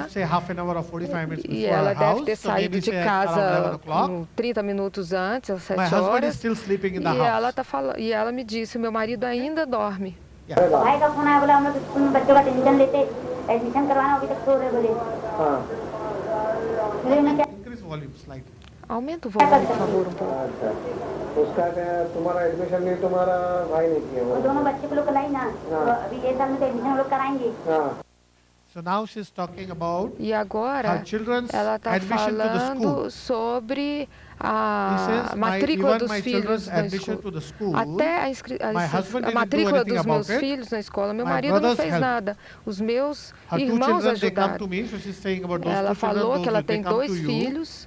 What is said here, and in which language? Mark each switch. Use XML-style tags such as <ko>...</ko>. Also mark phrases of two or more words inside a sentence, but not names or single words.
<pt>E ela deve ter saído de casa 30 minutos antes, às 7 horas. E ela me disse, meu marido ainda dorme. Aumenta o volume, por favor, um pouco.</pt> <hi>तुम्हारा एडमिशन नहीं तुम्हारा भाई ने किया वो दोनों बच्चे को लोग कराई ना अभी ये साल में तो एडमिशन लोग कराएंगे</hi> <en>So now she's talking about</en> <pt>e agora ela está falando sobre a matrícula dos filhos na escola. Até a matrícula dos meus filhos na escola, meu marido não fez nada. Os meus irmãos ajudaram. Ela falou que ela tem 2 filhos.</pt>